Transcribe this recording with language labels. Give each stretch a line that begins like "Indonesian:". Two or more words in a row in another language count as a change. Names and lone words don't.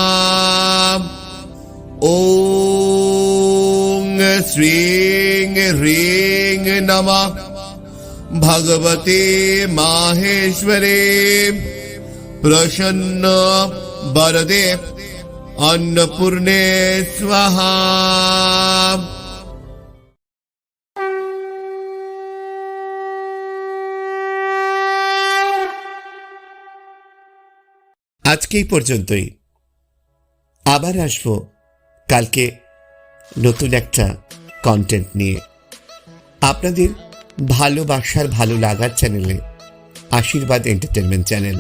Sanskrit: ॐ श्रीं ह्रीं नमः भगवते माहेश्वरे प्रसन्न वरदे अन्नपूर्णे स्वाहा।
Bangla: আজকে এই পর্যন্তই। আবার আসবো কালকে নতুন একটা কন্টেন্ট নিয়ে আপনাদের ভালোবাসার ভালো লাগার চ্যানেলে, আশীর্বাদ এন্টারটেনমেন্ট চ্যানেল।